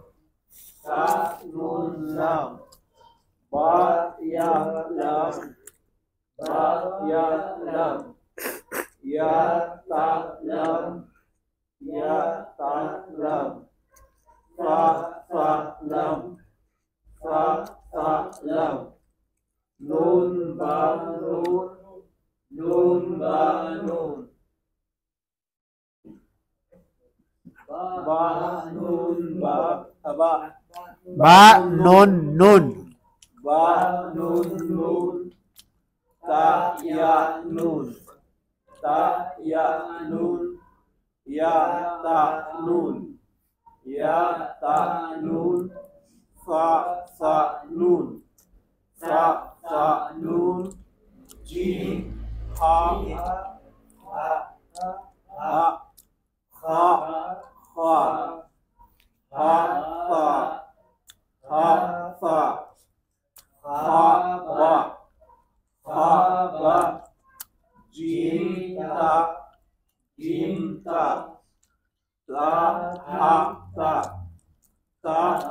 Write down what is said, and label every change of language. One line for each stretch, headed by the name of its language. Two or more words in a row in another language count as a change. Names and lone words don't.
Arabic: باء ياء لام ياء تاء لام فاء لام نون باء نون باء نون باء باء نون نون. باء نون تاء ياء نون ياء تاء نون فاء نون جيم حاء باء جيم تاء تاء